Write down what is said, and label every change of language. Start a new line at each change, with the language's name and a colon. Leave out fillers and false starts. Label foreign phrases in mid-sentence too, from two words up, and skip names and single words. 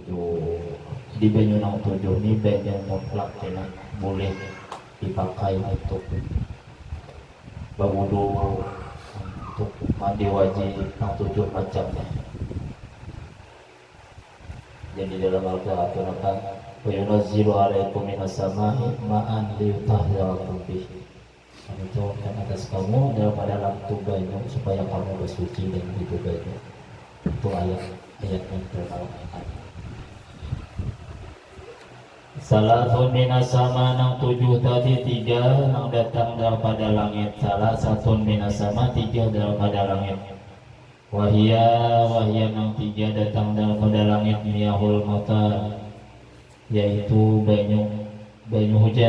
Banjar: Di banyu nang 7 ini banyu mutlak boleh dipakai untuk berwudu, untuk mandi wajib, nang 7 macamnya. Jadi dalam Al-Qur'an akan
Arabic: وينزل عليكم من السماء ماء ليطهركم به.
Banjar: Itu kan atas kamu daripada lampu banyu supaya kamu bersuci dengan itu banyu. Itu ayat yang terkait.
Arabic: ثلاث من السماء
Banjar: nang 7 tadi 3 nang datang daripada langit. Salah satu
Arabic: من السماء
Banjar: 3 daripada langit. Wahia nang 3 datang daripada langit.
Arabic: مياه المطر,
Banjar: yaitu banyu hujan.